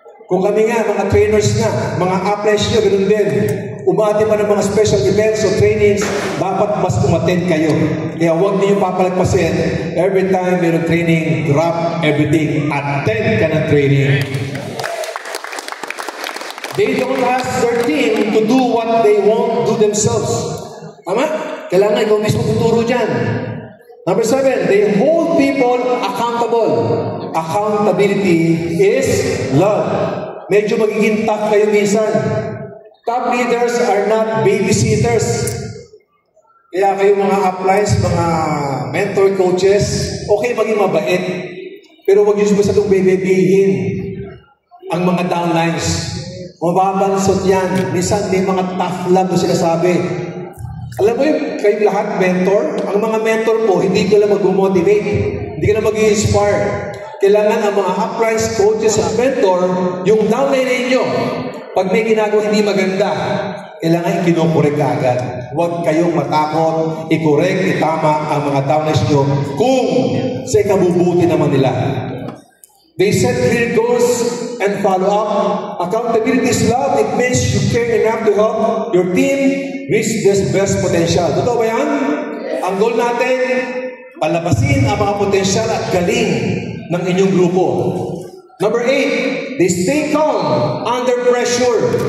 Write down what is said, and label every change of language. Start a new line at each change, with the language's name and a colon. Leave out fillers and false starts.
Filipino: Kung kami nga, mga trainers nga, mga applies nyo, ganun din. Umati pa ng mga special events o trainings, dapat mas umattend kayo. Kaya huwag niyo papalagpasin.
English: Every time mayroong training, drop everything. Attend ka ng training. They don't ask their team to do what they won't do themselves. Tama?
Filipino: Kailangan ikaw mismo tuturo dyan.
English: Number 7, they hold people accountable. Accountability is love.
Filipino: Medyo magiging tough kayo minsan.
English: Top leaders are not babysitters.
Filipino: Kaya kayo mga uplines, mga mentor coaches, okay maging mabait. Pero huwag nyo masyadong bebebihin ang mga downlines. Mababansot yan. Minsan may mga tough love na sinasabi. Alam mo yun, kayo lahat mentor, ang mga mentor po, hindi ka lang mag-motivate, hindi ka lang mag-inspire. Kailangan ang mga uplines, coaches, at mentor, yung downline ninyo, pag may ginagawa hindi maganda, kailangan kinukorek ka agad. Huwag kayong matakot, i-correct, itama ang mga downlines nyo kung sa ikabubuti naman nila.
English: They set clear goals and follow up. Accountability is love. It means you care enough to help your team reach their best potential.
Filipino: Totoo ba yan? Ang goal natin, palabasin ang mga potensyal at galing ng inyong grupo.
English: Number 8, they stay calm under pressure.